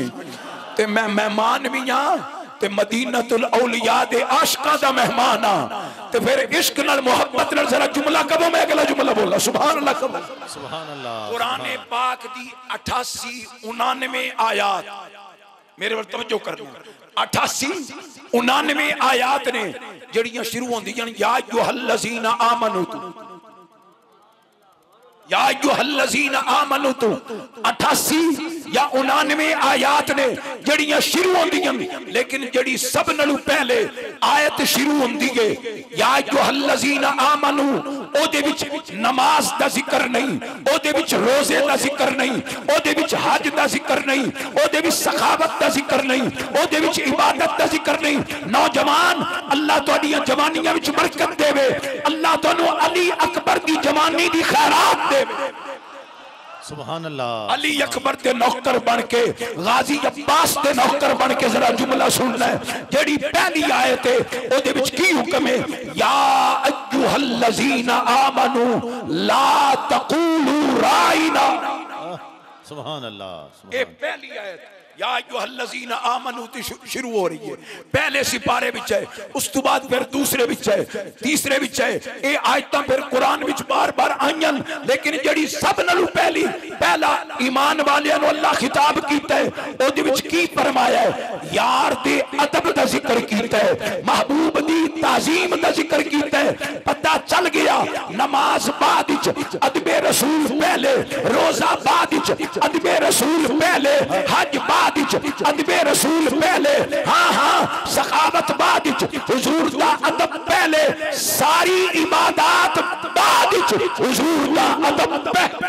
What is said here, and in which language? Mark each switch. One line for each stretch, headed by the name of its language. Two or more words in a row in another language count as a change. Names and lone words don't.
Punjabi: تے میں مہمان بھی ہاں تے مدینۃ الاولیاء دے عاشقاں دا مہمان ہاں، تے فیر عشق نال محبت نال ذرا جملہ کبو میں اگلا جملہ بولا.
Arabic: سبحان الله, سبحان الله.
Punjabi: قرآن پاک دی 88 99 آیات میرے ول توجہ کرنا. 88 99 آیات نے جڑیاں شروع ہوندیاں
Arabic: يا أيها الذين آمنوا، يا أيها الذين آمنوا.
Punjabi: 88 یا 99 آیات نے جڑیاں شروع ہوندیاں، لیکن جڑی سب نالوں پہلے آیت شروع ہوندی ہے
Arabic: يا أيها الذين آمنوا,
Punjabi: اودے وچ نماز دا ذکر نہیں، اودے وچ روزے دا ذکر نہیں، اودے وچ حج دا ذکر نہیں، اودے وچ سخاوت دا ذکر نہیں، اودے وچ عبادت دا ذکر نہیں. نوجوان اللہ تہاڈیاں جوانیاں وچ برکت دیوے، اللہ تہانوں علی اکبر دی جوانی دی خیرات دیوے.
Arabic: سبحان الله.
Urdu: علی اکبر کے نوکر بن کے، غازی عباس کے نوکر بن کے ذرا جملہ سننا ہے.
Punjabi: جیڑی پہلی آیت ہے اودے وچ کی حکم ہے,
Arabic: يا أيها الذين آمنوا لا تقولوا راعنا. سبحان الله.
Punjabi: یہ پہلی آیت
Arabic: يا أيها الذين آمنوا
Punjabi: شروع ہو رہی ہے، پہلے سپارے وچ ہے، اس تو بعد فیر دوسرے وچ ہے، تیسرے وچ ہے. یہ آیتاں فیر قرآن وچ بار بار آئیاں، لیکن جیڑی سب نالوں پہلا ایمان والیاں نوں اللہ خطاب کیتا ہے، اودے وچ کی فرمایا ہے، یار دے ادب دا ذکر کیتا ہے، محبوب دی تعظیم دا ذکر کیتا ہے. پتا چل گیا نماز بعد وچ ادبِ رسول پہلے، روزہ بعد وچ ادبِ رسول پہلے، حج بعد ادبِ رسول پہلے، ہاں ہاں سخاوت بعد حضور دا ادب پہلے، ساری عبادت بعد حضور دا ادب پہلے.